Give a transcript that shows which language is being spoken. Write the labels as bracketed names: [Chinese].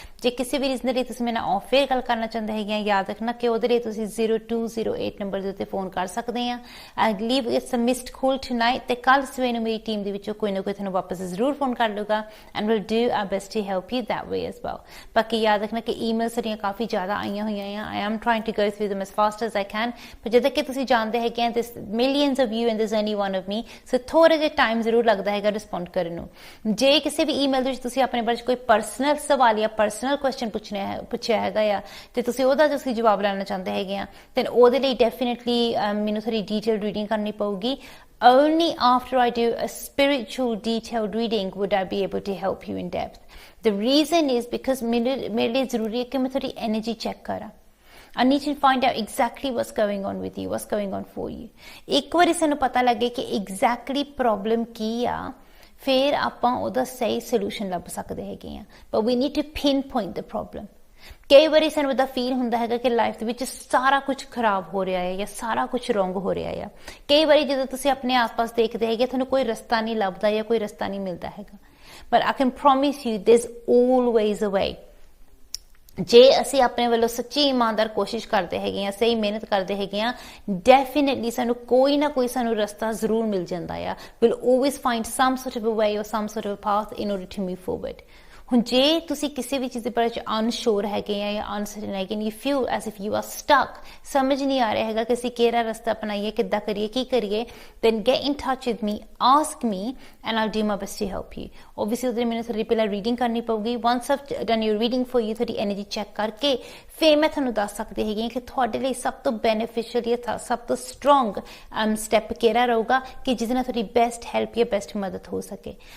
[Punjabi] ਜੇ ਕਿਸੇ ਵੀ ਰੀਜ਼ਨ ਲਈ ਤੁਸੀਂ ਮੇਰੇ ਨਾਲ ਆਫ ਏਅਰ ਗੱਲ ਕਰਨਾ ਚਾਹੁੰਦੇ ਹੈਗੇ, ਯਾਦ ਰੱਖਣਾ ਕਿ ਉਹਦੇ ਲਈ ਤੁਸੀਂ 0208 ਨੰਬਰ ਦੇ ਉੱਤੇ ਫੋਨ ਕਰ ਸਕਦੇ ਆ। [English] I leave it's a missed call tonight, [Punjabi] ਤੇ ਕੱਲ ਸਵੇਰ ਨੂੰ ਮੇਰੀ ਟੀਮ ਦੇ ਵਿੱਚੋਂ ਕੋਈ ਨਾ ਕੋਈ ਤੁਹਾਨੂੰ ਵਾਪਸ ਜ਼ਰੂਰ ਫੋਨ ਕਰ ਲੂਗਾ, [English] and we'll do our best to help you that way as well. [Punjabi] ਬਾਕੀ ਯਾਦ ਰੱਖਣਾ ਕਿ ਈਮੇਲਸ ਸਾਡੀਆਂ ਕਾਫੀ ਜ਼ਿਆਦਾ ਆਈਆਂ ਹੋਈਆਂ ਆ। [English] I am trying to go through them as fast as I can, [Punjabi] ਪਰ ਜਦੋਂ ਕਿ ਤੁਸੀਂ ਜਾਣਦੇ ਹੈਗੇ [English] there's millions of you and there's only one of me, so [Punjabi] ਥੋੜਾ ਜਿਹਾ ਟਾਈਮ ਜ਼ਰੂਰ ਲੱਗਦਾ ਹੈਗਾ ਰਿਸਪੌਂਡ ਕਰਨ ਨੂੰ। ਜੇ ਕਿਸੇ ਵੀ ਈਮੇਲ ਦੇ ਵਿੱਚ ਤੁਸੀਂ ਆਪਣੇ ਬਾਰੇ ਕੋਈ ਪਰਸਨਲ ਸਵਾਲ ਜਾਂ ਪਰਸਨਲ ਕੁਐਸਚਨ ਪੁੱਛਿਆ ਹੈਗਾ ਆ ਤੇ ਤੁਸੀਂ ਉਹਦਾ ਤੁਸੀਂ ਜਵਾਬ ਲੈਣਾ ਚਾਹੁੰਦੇ ਹੈਗੇ ਆ, ਤੇ ਉਹਦੇ ਲਈ ਡੈਫੀਨਿਟਲੀ ਮੈਨੂੰ ਥੋੜੀ ਡੀਟੇਲ ਰੀਡਿੰਗ ਕਰਨੀ ਪਊਗੀ। [English] Only after I do a spiritual detailed reading would I be able to help you in depth. The reason is because [Punjabi] mere liye zaruri hai ki main thodi energy check kara. [English] I need to find out exactly what's going on with you, what's going on for you. [Punjabi] ਇੱਕ ਵਾਰੀ ਸਾਨੂੰ ਪਤਾ ਲੱਗੇ ਕਿ exactly problem ਕੀ ਆ, ਫਿਰ ਆਪਾਂ ਉਹਦਾ ਸਹੀ solution ਲੱਭ ਸਕਦੇ ਹੈਗੇ ਆ, [English] but we need to pinpoint the problem. [Punjabi] ਕਈ ਵਾਰੀ ਸਾਨੂੰ ਉਹਦਾ ਫੀਲ ਹੁੰਦਾ ਹੈਗਾ ਕਿ ਲਾਈਫ ਦੇ ਵਿੱਚ ਸਾਰਾ ਕੁਝ ਖਰਾਬ ਹੋ ਰਿਹਾ ਹੈ ਜਾਂ ਸਾਰਾ ਕੁਝ ਰੋਂਗ ਹੋ ਰਿਹਾ ਹੈ। ਕਈ ਵਾਰੀ ਜਦੋਂ ਤੁਸੀਂ ਆਪਣੇ ਆਸ-ਪਾਸ ਦੇਖਦੇ ਹੈਗੇ ਤੁਹਾਨੂੰ ਕੋਈ ਰਸਤਾ ਨਹੀਂ ਲੱਭਦਾ ਜਾਂ ਕੋਈ ਰਸਤਾ ਨਹੀਂ ਮਿਲਦਾ ਹੈਗਾ, [English] but I can promise you there's always a way. [Punjabi] ਜੇ ਅਸੀਂ ਆਪਣੇ ਵੱਲੋਂ ਸੱਚੀ ਇਮਾਨਦਾਰ ਕੋਸ਼ਿਸ਼ ਕਰਦੇ ਹੈਗੇ ਆ, ਸਹੀ ਮਿਹਨਤ ਕਰਦੇ ਹੈਗੇ ਆ, ਡੈਫੀਨਿਟਲੀ ਸਾਨੂੰ ਕੋਈ ਨਾ ਕੋਈ ਸਾਨੂੰ ਰਸਤਾ ਜ਼ਰੂਰ ਮਿਲ ਜਾਂਦਾ ਆ। [English] We'll always find some sort of a way or some sort of a path in order to move forward. [Punjabi] ਹੁਣ ਜੇ ਤੁਸੀਂ ਕਿਸੇ ਵੀ ਚੀਜ਼ ਦੇ ਬਾਰੇ ਅਨਸ਼ੋਰ ਹੈਗੇ ਆ ਜਾਂ ਅਨਸਰਟਨ ਹੈਗੇ, [English] you feel as if you are stuck, [Punjabi] ਸਮਝ ਨਹੀਂ ਆ ਰਿਹਾ ਹੈਗਾ ਕਿ ਅਸੀਂ ਕਿਹੜਾ ਰਸਤਾ ਅਪਣਾਈਏ, ਕਿੱਦਾਂ ਕਰੀਏ, ਕੀ ਕਰੀਏ, [English] then get in touch with me, ask me and I'll do my best to help you. Obviously [Punjabi] ਉਹਦੇ ਮੈਨੂੰ ਥੋੜੀ ਪਹਿਲਾਂ ਰੀਡਿੰਗ ਕਰਨੀ ਪਊਗੀ। [English] once I've done your reading for you, [Punjabi] ਤੁਹਾਡੀ ਐਨਰਜੀ ਚੈੱਕ ਕਰਕੇ ਫਿਰ ਮੈਂ ਤੁਹਾਨੂੰ ਦੱਸ ਸਕਦੀ ਹੈਗੀ ਕਿ ਤੁਹਾਡੇ ਲਈ ਸਭ ਤੋਂ ਬੈਨੀਫੀਸ਼ੀਅਲ ਜਾਂ ਸਭ ਤੋਂ ਸਟਰੋਂਗ ਸਟੈਪ ਕਿਹੜਾ ਰਹੂਗਾ ਕਿ ਜਿਹਦੇ ਨਾਲ ਤੁਹਾਡੀ ਬੈਸਟ ਹੈਲਪ ਜਾਂ ਬੈਸਟ ਮਦਦ ਹੋ ਸਕੇ।